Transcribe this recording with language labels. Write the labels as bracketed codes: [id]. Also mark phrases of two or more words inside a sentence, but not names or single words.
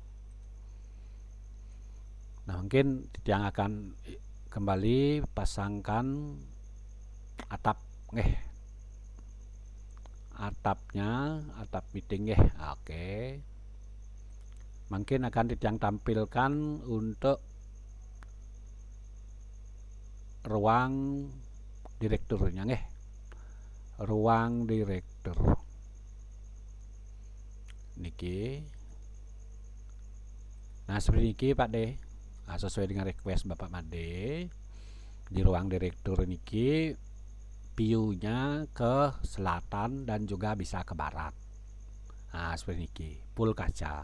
[id] Nah, mungkin yang akan kembali pasangkan atap, nggih. Atapnya, atap meeting, nggih. Oke. Mungkin akan yang tampilkan untuk ruang direkturnya, nggih. Ruang direktur niki. Nah, seperti niki, Pak De. Sesuai dengan request Bapak Made, di ruang direktur niki view-nya ke selatan dan juga bisa ke barat. Seperti niki, full kaca.